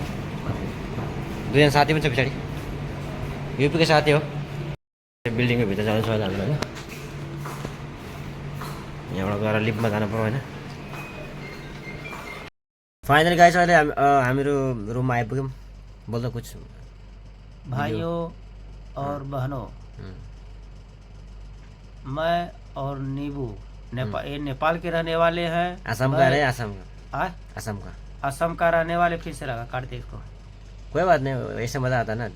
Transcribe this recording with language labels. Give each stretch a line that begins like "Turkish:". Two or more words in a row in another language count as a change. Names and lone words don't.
Nepali: दुईजना साथी पनि छ पछाडि, युपीको साथी हो। बिल्डिङको भित्र जाँदैछु अहिले हामीले होइन। यहाँबाट गएर लिफ्टमा जानु पर्यो होइन। फाइनली गाइस, अहिले हामीहरू रुममा आइपुग्यौँ। बोल्दा कुछ
Hindi: भाइयों और बहनों, मैं और नीबू नेपाल के रहने वाले हैं। असम का है, असम का असम का रहने वाले। फिर से लगा, काट दे इसको, कोई बात नहीं, ऐसे मजा आता ना।